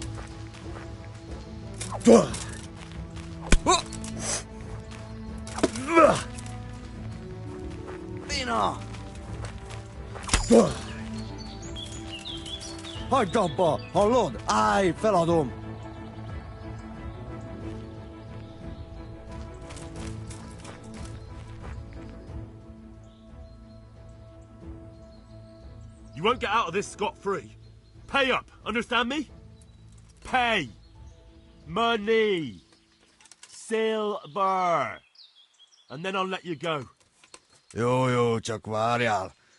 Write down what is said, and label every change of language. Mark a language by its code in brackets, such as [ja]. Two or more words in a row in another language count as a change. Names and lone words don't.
[hu] Bina! Hagyd abba! Hallod? Állj, feladom! [en] You won't get out of this scot-free. Pay up, understand me? Pay! Money! Silver! And then I'll let you go. [hu] Jó, csak várjál.